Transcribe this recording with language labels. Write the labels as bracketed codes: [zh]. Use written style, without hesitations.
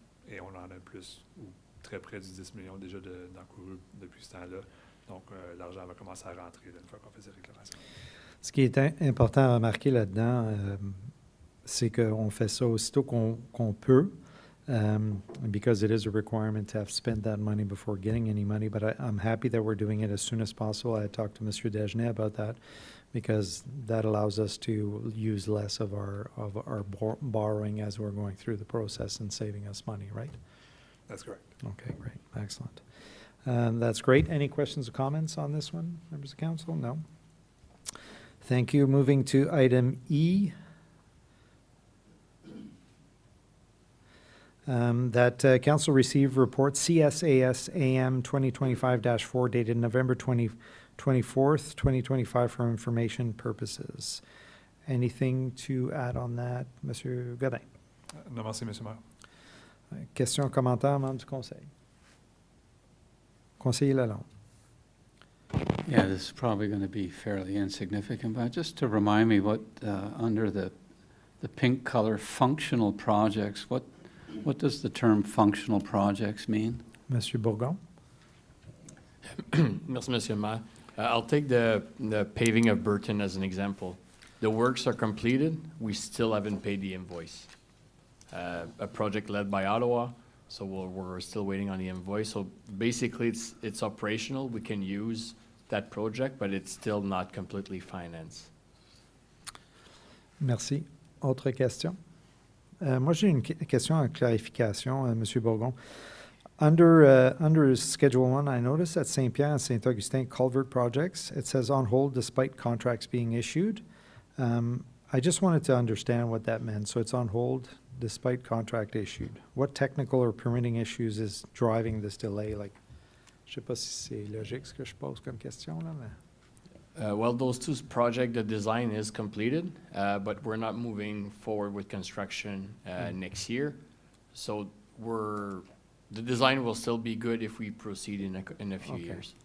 [fr] Et on en a plus, ou très près du 10 millions déjà d'encourus depuis ce temps-là. Donc, l'argent va commencer à rentrer une fois qu'on fait ces réclamations. Ce qui est important à remarquer là-dedans, c'est qu'on fait ça aussitôt qu'on peut, [en] because it is a requirement to have spent that money before getting any money. But I'm happy that we're doing it as soon as possible. I talked to Mr. Desgenais about that, because that allows us to use less of our borrowing as we're going through the process and saving us money, right? That's correct. Okay, great. Excellent. That's great. Any questions or comments on this one, members of council? No? Thank you. Moving to item E. That council receive report CSAS AM 2025-4 dated November 24th, 2025 for information purposes. Anything to add on that, Monsieur Godin? [fr] Non, merci, M. Maire. Question, commentaire, membre du conseil. Conseiller Lalonde. [en] Yeah, this is probably going to be fairly insignificant, but just to remind me what, under the pink color, functional projects, what does the term functional projects mean? [fr] Monsieur Bourgon? Merci, Monsieur le Maire. [en] I'll take the paving of Burton as an example. The works are completed, we still haven't paid the invoice. A project led by Ottawa, so we're still waiting on the invoice. So basically, it's operational. We can use that project, but it's still not completely financed. [fr] Merci. Autre question? Moi, j'ai une question en clarification, M. Bourgon. [en] Under Schedule 1, I noticed at St. Pierre and St. Augustin culvert projects, it says on hold despite contracts being issued. I just wanted to understand what that meant. So it's on hold despite contract issued. What technical or permitting issues is driving this delay? [fr] Like, je sais pas si c'est logique ce que je pose comme question là, mais... [en] Well, those two projects, the design is completed, but we're not moving forward with construction next year. So the design will still be good if we proceed in a few years.